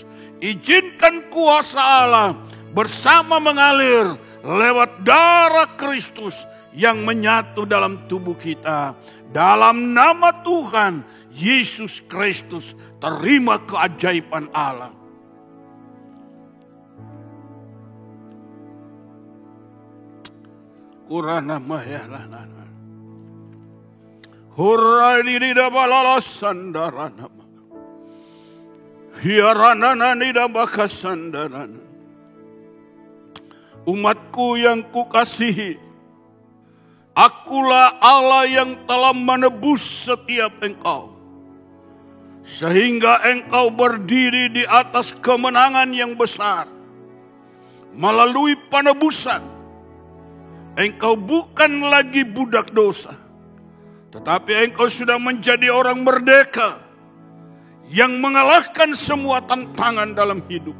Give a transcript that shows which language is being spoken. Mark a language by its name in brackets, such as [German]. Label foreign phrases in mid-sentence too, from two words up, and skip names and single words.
[Indonesian] Izinkan kuasa Allah bersama mengalir lewat darah Kristus yang menyatu dalam tubuh kita. Dalam nama Tuhan Yesus Kristus, terima keajaiban Allah. Kurana mahyalana. Hurai nida balala sandarana. Hiarana nida bakasandarana. Umatku yang kukasihi, akulah Allah yang telah menebus setiap engkau, sehingga engkau berdiri di atas kemenangan yang besar. Melalui penebusan, engkau bukan lagi budak dosa, tetapi engkau sudah menjadi orang merdeka yang mengalahkan semua tantangan dalam hidupmu.